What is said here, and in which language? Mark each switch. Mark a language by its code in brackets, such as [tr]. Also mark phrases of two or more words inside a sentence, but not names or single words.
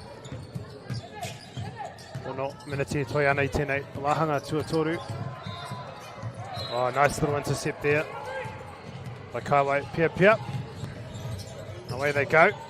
[mi] Ono, minute toi ana I tēnei wahanga tuatoru. [en] Oh, nice little intercept there by Kaiwai Pia. Away they go.